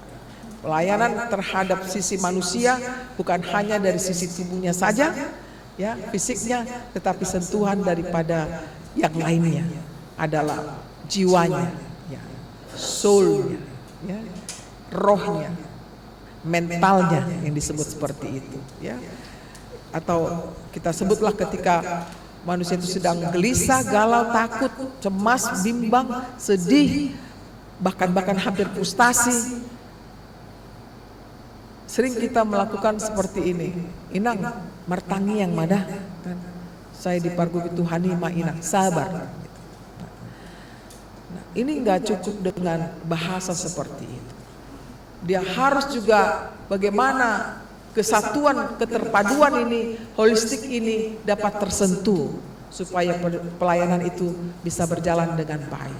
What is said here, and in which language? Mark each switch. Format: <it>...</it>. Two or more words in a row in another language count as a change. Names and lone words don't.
<id>Pelayanan terhadap sisi manusia bukan hanya dari sisi tubuhnya saja, ya, fisiknya, tetapi sentuhan daripada yang lainnya adalah jiwanya, ya, soulnya, ya, rohnya, mentalnya yang disebut seperti itu, ya. Atau kita sebutlah ketika manusia itu sedang gelisah, galau, takut, cemas, bimbang, sedih, bahkan hampir frustasi. Sering kita melakukan seperti ini.</id> <bbc>Inang, martangi yang madah, kan? Saya diparguki Tuhani ma inang,</bbc> <id>sabar. Nah, ini enggak cukup dengan bahasa seperti itu. Dia harus juga bagaimana kesatuan, keterpaduan ini, holistik ini dapat tersentuh supaya pelayanan itu bisa berjalan dengan baik.</id>